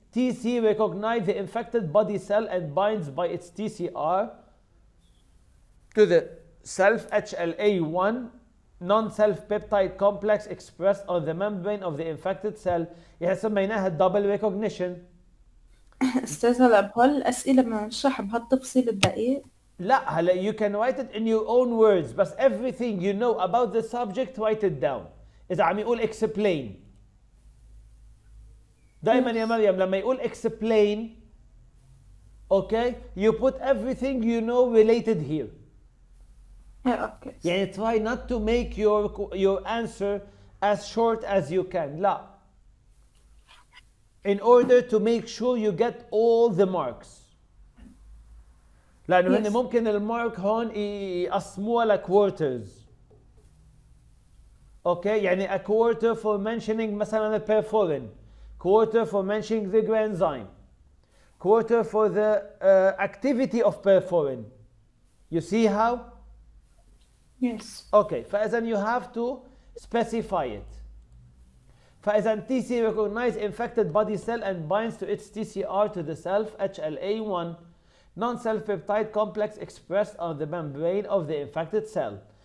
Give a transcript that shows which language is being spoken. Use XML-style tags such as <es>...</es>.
<en>TC recognize the infected body cell and binds by its TCR to the self HLA1 non-self peptide complex expressed on the membrane of the infected cell.</en> <ar>يعني سميناها double recognition. أستاذ هلا بهالأسئلة بدنا نشرح بهالتفصيل الدقيق. لا هلا</ar> <en>you can write it in your own words, but everything you know about the subject write it down.</en> <ar>إذا عم يقول</ar> <en>explain.</en> <ar>دائما يا مريم لما يقول</ar> <en>explain, okay, you put everything you know related here. Yeah, okay.</en> <ar>يعني</ar> <en>try not to make your answer as short as you can.</en> <ar>لا.</ar> <en>In order to make sure you get all the marks.</en> <ar>لأنه هن ممكن المارك هون يقسموها لكوارترز.</ar> <en>Okay,</en> <ar>يعني</ar> <en>a quarter for mentioning</en> <ar>مثلا البرفورين,</ar> <en>quarter for mentioning the granzyme, quarter for the activity of perforin. You see how? Yes. Okay,</en> <ar>فإذا</ar> <en>you have to specify it. فإذا TC recognize infected body cell and binds to its TCR to the self HLA1 non-self peptide complex expressed on the membrane of the infected cell.</en>